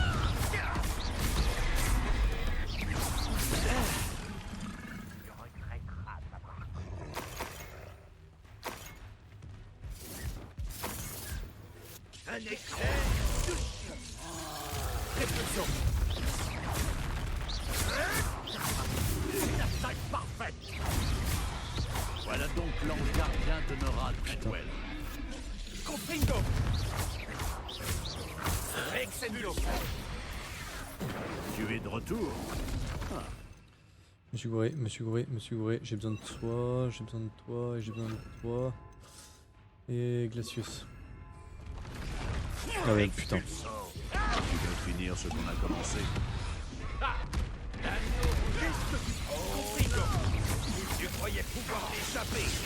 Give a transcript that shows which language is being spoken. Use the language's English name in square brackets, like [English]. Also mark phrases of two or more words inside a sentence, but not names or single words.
[French] Un excès de Répulsion. une attaque parfaite. Voilà donc l'ange gardien de Nora Treadwell. Confringo. Excendio. Tu es de retour. Monsieur Gouré, monsieur Gouré, monsieur Gouré, j'ai besoin de toi, j'ai besoin de toi, et j'ai besoin de toi. Et Glacius. Ah ouais, putain. Tu veux finir ce qu'on a commencé. Tu croyais pouvoir l'échapper.